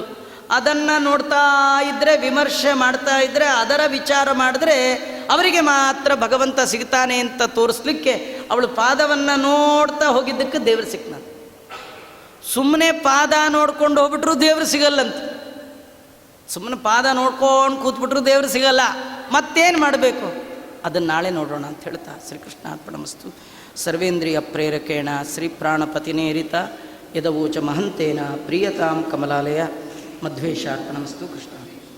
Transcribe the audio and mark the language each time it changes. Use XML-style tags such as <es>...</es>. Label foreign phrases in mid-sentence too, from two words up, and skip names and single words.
<kn>ಅದನ್ನು ನೋಡ್ತಾ ಇದ್ದರೆ, ವಿಮರ್ಶೆ ಮಾಡ್ತಾ ಇದ್ದರೆ, ಅದರ ವಿಚಾರ ಮಾಡಿದ್ರೆ ಅವರಿಗೆ ಮಾತ್ರ ಭಗವಂತ ಸಿಗ್ತಾನೆ ಅಂತ ತೋರಿಸ್ಲಿಕ್ಕೆ ಅವಳು ಪಾದವನ್ನು ನೋಡ್ತಾ ಹೋಗಿದ್ದಕ್ಕೆ ದೇವರು ಸಿಕ್ತಾನೆ. ಸುಮ್ಮನೆ ಪಾದ ನೋಡ್ಕೊಂಡು ಹೋಗ್ಬಿಟ್ರು ದೇವರು ಸಿಗಲ್ಲಂತ. ಸುಮ್ಮನೆ ಪಾದ ನೋಡ್ಕೊಂಡು ಕೂತ್ಬಿಟ್ರು ದೇವರು ಸಿಗಲ್ಲ. ಮತ್ತೇನು ಮಾಡಬೇಕು? ಅದನ್ನು ನಾಳೆ ನೋಡೋಣ ಅಂತ ಹೇಳ್ತಾ</kn> <sa>ಶ್ರೀಕೃಷ್ಣ ಅರ್ಪಣಮಸ್ತು. ಸರ್ವೇಂದ್ರಿಯ ಪ್ರೇರಕೇಣ ಶ್ರೀ ಪ್ರಾಣಪತಿನೇರಿತ ಯದವೋಚ ಮಹಂತೇನ ಪ್ರಿಯತಾಂ ಕಮಲಾಲಯ ಮಧ್ವೇಶಾರ್ಪಣಮಸ್ತು. ಕೃಷ್ಣ.</sa>